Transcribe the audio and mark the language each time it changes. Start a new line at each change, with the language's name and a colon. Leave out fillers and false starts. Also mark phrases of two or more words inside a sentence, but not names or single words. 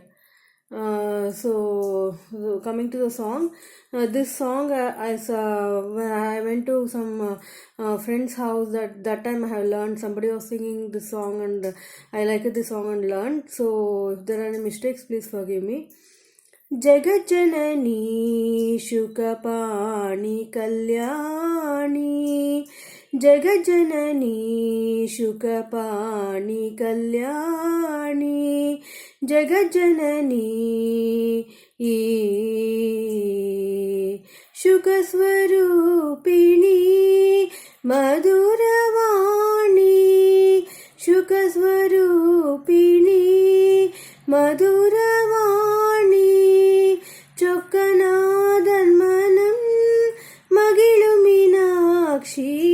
English: So coming to the song, this song when I went to some friend's house, that time I have learned, somebody was singing this song and I liked this song and learned. So if there are any mistakes, please forgive me.
Sanskrit: जगज्जननी शुकपाणि कल्याणी ಜಗಜ್ಜನನಿ ಶುಕಪಾಣಿ ಕಲ್ಯಾಣಿ ಜಗಜ್ಜನನಿ ಶುಕಸ್ವರೂಪಿಣಿ ಮಧುರವಾಣಿ ಶುಕಸ್ವರೂಪಿಣಿ ಮಧುರವಾಣಿ
Tamil: சொக்கநாதன்மனம் மகிழும் மீனாக்ஷி